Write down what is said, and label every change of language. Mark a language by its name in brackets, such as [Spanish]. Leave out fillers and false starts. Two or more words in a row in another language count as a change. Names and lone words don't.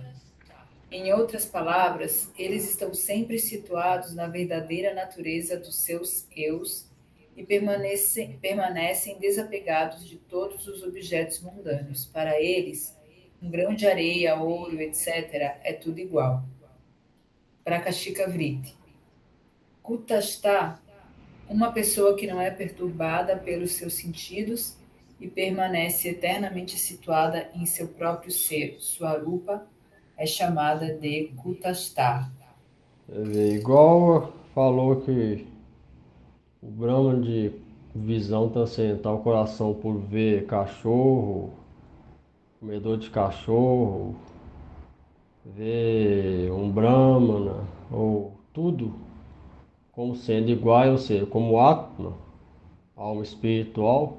[Portuguese] Em outras palavras, eles estão sempre situados na verdadeira natureza dos seus eus e permanecem desapegados de todos os objetos mundanos. Para eles, um grão de areia, ouro, etc., é tudo igual. Prakashika Vritti. Kutastha, uma pessoa que não é perturbada pelos seus sentidos e permanece eternamente situada em seu próprio ser, Swarupa, é chamada de Kutastha. Igual falou que o Brahma de visão transcendental, o coração por ver cachorro, comedor de cachorro, ver um Brahmana, ou tudo como sendo igual, ou seja, como Atma, alma espiritual.